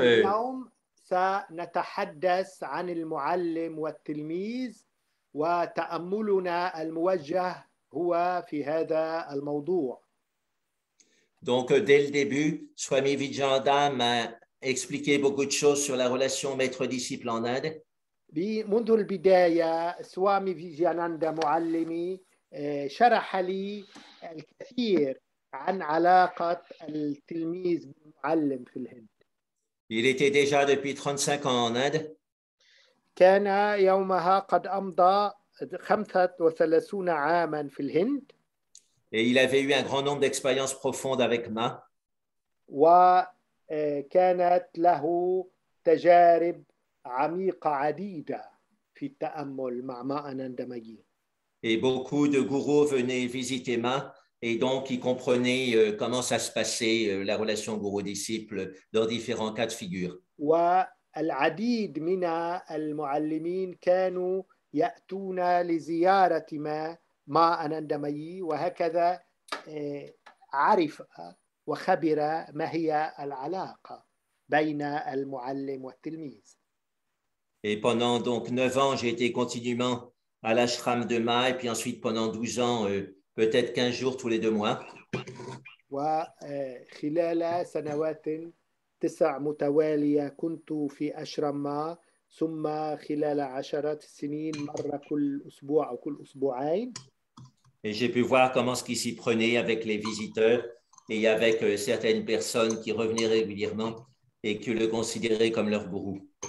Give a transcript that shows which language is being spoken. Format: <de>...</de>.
<ar>اليوم سنتحدث عن المعلم والتلميذ وتأملنا الموجه هو في هذا الموضوع.</ar> <fr>dès le début, Swami Vivekananda m'a expliqué beaucoup de choses sur la relation maître-disciple en Inde.</fr> <ar>منذ البداية سوامي فيجياناندا معلمي شرح لي الكثير عن علاقة التلميذ بالمعلم في الهند.</ar> <fr>Il était déjà depuis 35 ans en Inde.</fr> <ar>كان يومها قد أمضى 35 عاما في الهند.</ar> <fr>Et il avait eu un grand nombre d'expériences profondes avec Ma.</fr> <ar>وكانت له تجارب عميقة عديدة في التأمل مع ما أنندمجي.</ar> <fr>Et beaucoup de gourous venaient visiter Ma. Et donc, ils comprenaient comment ça se passait, la relation gourou-disciple, dans différents cas de figure.</fr> <ar>والعديد من المعلمين كانوا يأتون لزيارة ما أنندمجي وهكذا عرف وخبر ما هي العلاقة بين المعلم والتلميذ.</ar> <fr>Et pendant donc 9 ans, j'ai été continuellement à l'ashram de Ma. Et puis ensuite, pendant 12 ans, peut-être 15 jours tous les 2 mois.</fr> <ar>وخلال سنوات 9 متوالية كنت في أشرم ما ثم خلال عشرات السنين مرة كل أسبوع أو كل أسبوعين.</ar> <fr>Et j'ai pu voir comment ce qui s'y prenait avec les visiteurs et avec certaines personnes qui revenaient régulièrement et qui le considéraient comme leur gourou.</fr>